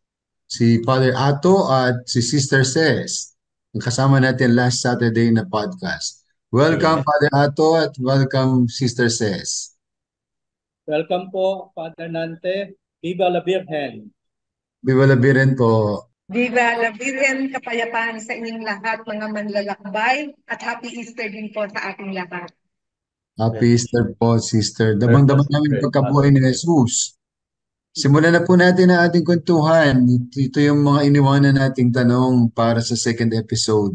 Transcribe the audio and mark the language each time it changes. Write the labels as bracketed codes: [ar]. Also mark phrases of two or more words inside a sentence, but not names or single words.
[tl] Si Father Ato at si Sister Ces. Ang kasama natin [en] last Saturday [tl] na podcast. Welcome, Amen. Father Ato, at welcome, Sister Ces. Welcome po, Father Nante. [es] Viva la Virgen. [tl] Bibalabi rin po. [es] Viva la Virgen, [tl] kapayapaan sa inyong lahat, mga manlalakbay, at [en] Happy Easter [tl] din po sa ating lahat. [en] Happy Easter [tl] po, Sister. Prayer po, Damang-damang namin Sister pagkabuhay Father. ni Jesus. Simulan na po natin ang ating kwentuhan. Ito yung mga iniwanan nating tanong para sa [en] second episode.